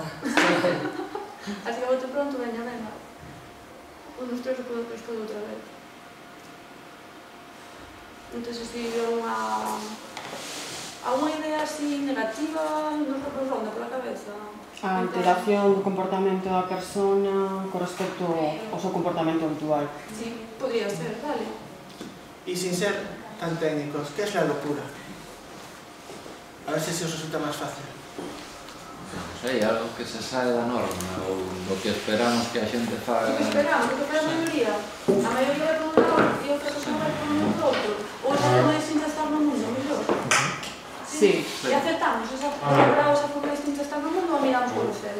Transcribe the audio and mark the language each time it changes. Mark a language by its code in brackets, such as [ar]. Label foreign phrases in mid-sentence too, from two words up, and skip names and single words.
[es] Así que a bote pronto, venga. Un dos tres [gl] despois outra vez. Entón, se alguna idea así negativa nos ronda pola cabeza? A alteración do comportamento da persona con respecto ao seu comportamento habitual. [es] Sí, podría ser, vale. Y sin ser tan técnicos, ¿qué es la locura? A ver si os resulta más fácil. [gl] Non sei, algo que se sae da norma ou do que esperamos que a xente faga. O que esperamos, o que fai a maioría. A maioría é por un lado e outra persona vai por un outro. Ou esa forma distinta de estar no mundo, mellor. [es] Sí. [gl] E aceptamos esa forma distinta de estar no mundo ou miramos polo cero?